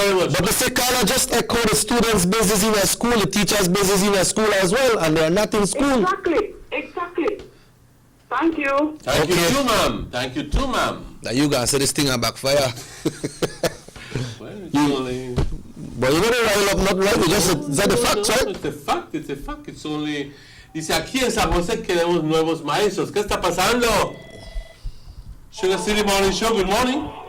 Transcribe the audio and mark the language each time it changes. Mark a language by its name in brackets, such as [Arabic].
[English] But the see, Carla, just echo the students' business in a school, the teachers' business in a school as well, and they're not in school. Exactly. Thank you. Thank you too, ma'am. Thank you too, ma'am. Now you gonna say this thing a backfire. But you gotta rile up, not right. Is that the fact, right? It's a fact, it's a fact. It's only. [Spanish] Dice aquí en San José queremos nuevos maestros. ¿Qué está pasando? [English] Sugar City Morning Show, good morning.